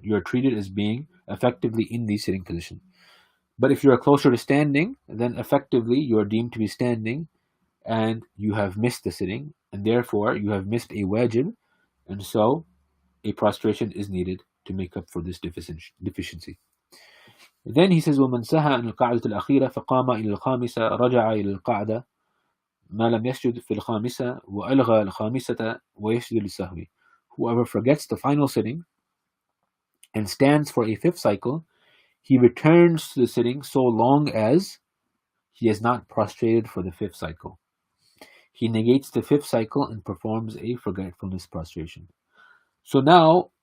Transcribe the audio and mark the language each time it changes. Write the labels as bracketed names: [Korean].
[English] You are treated as being effectively in the sitting position. But if you are closer to standing, then effectively you are deemed to be standing, and you have missed the sitting, and therefore you have missed a wajib, and so a prostration is needed to make up for this deficiency. Then he says, [Arabic] وَمَنْ سَهَى عَنْ الْقَاعِدَةِ الْأَخِيرَةِ فَقَامَ إِلَى الْخَامِسَةِ رَجَعَ إِلَى الْقَاعِدَةِ مَا لَمْ يَسْجُدْ فِي الْخَامِسَةِ وَأَلْغَى الْخَامِسَةَ وَيَسْجُدُ لِلسَّهْوِ. [English] Whoever forgets the final sitting and stands for a fifth cycle, he returns to the sitting so long as he has not prostrated for the fifth cycle. He negates the fifth cycle and performs a forgetfulness prostration. So now